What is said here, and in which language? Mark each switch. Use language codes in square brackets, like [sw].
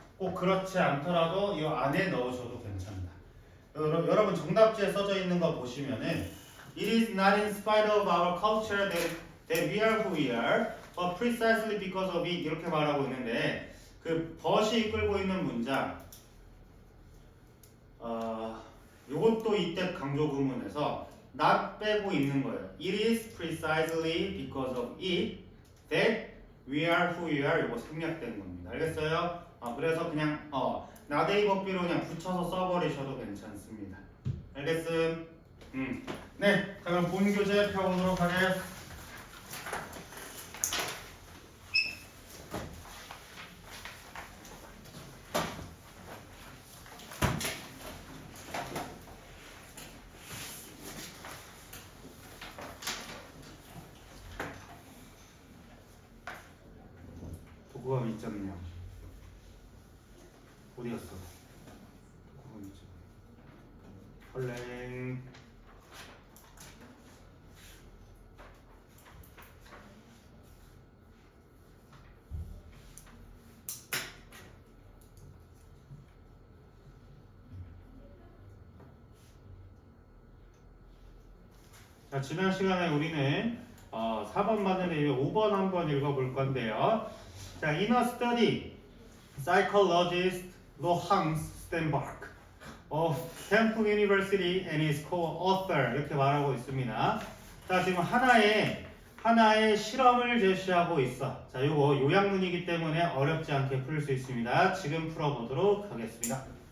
[ko] 꼭 그렇지 않더라도 이 안에 넣으셔도 괜찮다. 여러분 정답지에 써져 있는 거 보시면은 [en] It is not in spite of our culture that we are who we are, but precisely because of it [ko] 이렇게 말하고 있는데 그 but이 이끌고 있는 문장 요것도 이때 강조 구문에서 not 빼고 있는 거예요. [en] It is precisely because of it that we are who we are. [ko] 요거 생략된 겁니다. 알겠어요? 그래서 그냥 나데이 법비로 그냥 붙여서 써버리셔도 괜찮습니다. 알겠음? 네, 자, 그럼 본 교재 펴보도록 하겠습니다. 도구가 2.0 어디였어? 도구가 2.0 헐랭 자, 지난 시간에 우리는 4번 맞는 애 5번 한번 읽어볼 건데요. [en] 자, in a study, psychologist Lohans Stenberg of Stanford University and his co-author [ko] 이렇게 말하고 있습니다. 자, 지금 하나의 실험을 제시하고 있어. 자, 요거 요약문이기 때문에 어렵지 않게 풀 수 있습니다. 지금 풀어보도록 하겠습니다.